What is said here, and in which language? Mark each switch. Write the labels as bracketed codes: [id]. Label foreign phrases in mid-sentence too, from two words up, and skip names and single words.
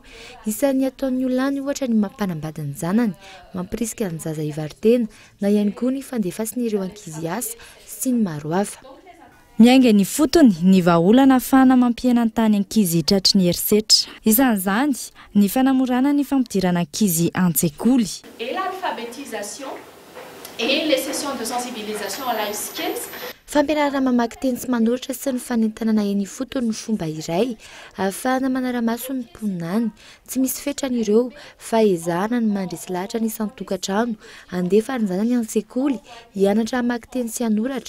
[mg] Isan'ny ataon'ny olona ny ohatra ny mampanambady ny zanany, mampirisika ny zaza hivarotena na ihany koa ny fandefasiny ireo ankizy asa sy ny maro hafa. Miainga ny fotony ny vahaolana ahafahana mampiena ny tany ankizy tratry ny herisetra. Isan'izany ny fanamorana ny fampidirana ankizy an-tsekoly. [fr] Et l'alphabétisation et les sessions de sensibilisation à [en] life skills. [mg] Fampianarana mamaky teny sy manoratra sy ny fanentanana eny fotony ny fomba iray ahafahana manara-maso ny mponina any. Tsy misy fetrany ireo fa ezahana ny mandresy lahatra ny isan-tokantrano andefa ny zanany an-tsekoly hianatra mamaky teny sy hanoratra.